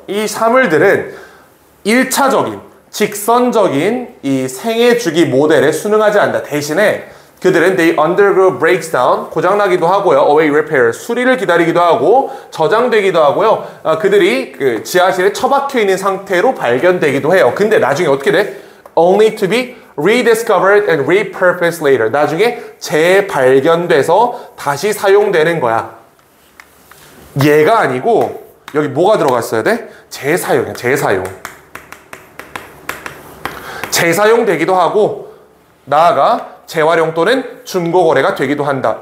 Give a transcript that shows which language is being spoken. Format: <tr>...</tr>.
<ko>이 사물들은 1차적인, 직선적인 이 생애 주기 모델에 순응하지 않는다. 대신에 그들은</ko> <en>they undergo breakdown,</en> <ko>고장나기도 하고요.</ko> <en>await repair,</en> <ko>수리를 기다리기도 하고 저장되기도 하고요. 그들이 그 지하실에 처박혀 있는 상태로 발견되기도 해요. 근데 나중에 어떻게 돼?</ko> <en>Only to be rediscovered and repurposed later.</en> <ko>나중에 재발견돼서 다시 사용되는 거야. 얘가 아니고 여기 뭐가 들어갔어야 돼? 재사용이야. 재사용. 재사용되기도 하고 나아가 재활용 또는 중고거래가 되기도 한다.</ko>